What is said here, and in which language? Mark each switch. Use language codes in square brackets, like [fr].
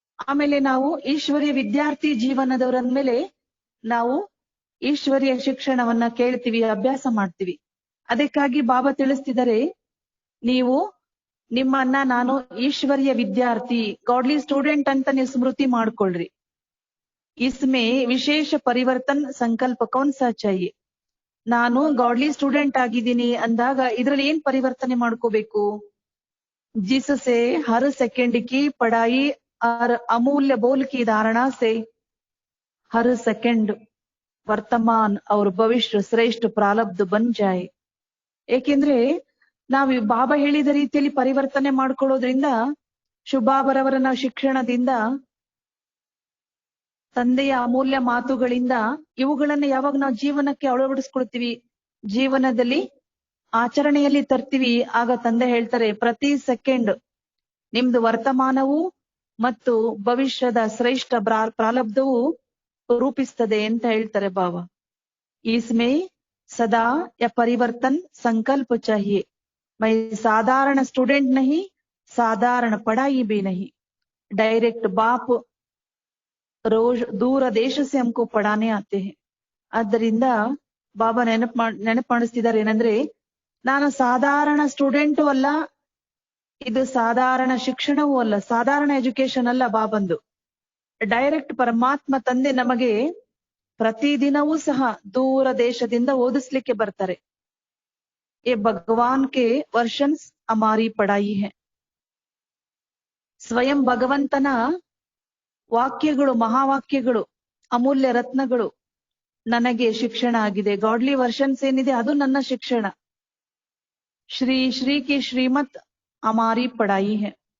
[kn] ಆಮೇಲೆ ನಾವು ಈಶ್ವರ್ಯ ವಿದ್ಯಾರ್ಥಿ ಜೀವನದವರಂದ ಮೇಲೆ ನಾವು ಈಶ್ವರ್ಯ ಶಿಕ್ಷಣವನ್ನ ಕೇಳ್ತೀವಿ, ಅಭ್ಯಾಸ ಮಾಡ್ತೀವಿ. ಅದಕ್ಕಾಗಿ ಬಾಬಾ ತಿಳಿಸ್ತಿದ್ದಾರೆ, ನೀವು ನಿಮ್ಮನ್ನ ನಾನು ಈಶ್ವರ್ಯ ವಿದ್ಯಾರ್ಥಿ, ಗಾಡ್ಲಿ ಸ್ಟೂಡೆಂಟ್ ಅಂತ ನೀವು ಸ್ಮೃತಿ ಮಾಡ್ಕೊಳ್ರಿ. [hi] इसमें विशेष परिवर्तन संकल्प कौन सा चाहिए, [kn] ನಾನು ಗಾಡ್ಲಿ ಸ್ಟೂಡೆಂಟ್ ಆಗಿದ್ದೀನಿ ಅಂದಾಗ ಇದ್ರಲ್ಲಿ ಏನ್ ಪರಿವರ್ತನೆ ಮಾಡ್ಕೋಬೇಕು, [hi] जिससे हर सेकंड की पढ़ाई और अमूल्य बोल की धारणा से हर सेकंड वर्तमान और भविष्य श्रेष्ठ प्रारब्ध बन जाए. [kn] ಏಕೆಂದ್ರೆ ನಾವು ಬಾಬಾ ಹೇಳಿದ ರೀತಿಯಲ್ಲಿ ಪರಿವರ್ತನೆ ಮಾಡ್ಕೊಳ್ಳೋದ್ರಿಂದ, ಶುಭಾಬರವರ ನಾವು ಶಿಕ್ಷಣದಿಂದ, ತಂದೆಯ ಅಮೂಲ್ಯ ಮಾತುಗಳಿಂದ ಇವುಗಳನ್ನ ಯಾವಾಗ ನಾವು ಜೀವನಕ್ಕೆ ಅಳವಡಿಸ್ಕೊಳ್ತೀವಿ, ಜೀವನದಲ್ಲಿ ಆಚರಣೆಯಲ್ಲಿ ತರ್ತೀವಿ, ಆಗ ತಂದೆ ಹೇಳ್ತಾರೆ ಪ್ರತಿ ಸೆಕೆಂಡ್ ನಿಮ್ದು ವರ್ತಮಾನವು ಮತ್ತು ಭವಿಷ್ಯದ ಶ್ರೇಷ್ಠ ಪ್ರಾರಬ್ಧವು ರೂಪಿಸ್ತದೆ ಅಂತ ಹೇಳ್ತಾರೆ ಬಾಬಾ. [hi] इसमें सदा या परिवर्तन संकल्प चाहिए. मैं साधारण स्टूडेंट नहीं, साधारण पढ़ाई भी नहीं, डायरेक्ट बाप रोज दूर देश से हमको पढ़ाने आते हैं. [kn] ಆದ್ದರಿಂದ ಬಾಬಾ ನೆನಪು ಮಾಡಿಸ್ತಿದ್ದಾರೆ ಏನಂದ್ರೆ, ನಾನು ಸಾಧಾರಣ ಸ್ಟೂಡೆಂಟು ಅಲ್ಲ, ಇದು ಸಾಧಾರಣ ಶಿಕ್ಷಣವೂ ಅಲ್ಲ, ಸಾಧಾರಣ ಎಜುಕೇಶನ್ ಅಲ್ಲ ಬಾಬಂದು. ಡೈರೆಕ್ಟ್ ಪರಮಾತ್ಮ ತಂದೆ ನಮಗೆ ಪ್ರತಿದಿನವೂ ಸಹ ದೂರ ದೇಶದಿಂದ ಓದಿಸ್ಲಿಕ್ಕೆ ಬರ್ತಾರೆ. [hi] ये भगवान के वर्षन्स हमारी पढ़ाई है. [kn] ಸ್ವಯಂ ಭಗವಂತನ ವಾಕ್ಯಗಳು, ಮಹಾವಾಕ್ಯಗಳು, ಅಮೂಲ್ಯ ರತ್ನಗಳು ನನಗೆ ಶಿಕ್ಷಣ ಆಗಿದೆ. ಗಾಡ್ಲಿ ವರ್ಷನ್ಸ್ ಏನಿದೆ ಅದು ನನ್ನ ಶಿಕ್ಷಣ. [hi] ಶ್ರೀ ಶ್ರೀ ಕಿ ಶ್ರೀಮತ್ ಹಮಾರಿ ಪಢಾಯಿ ಹೈ.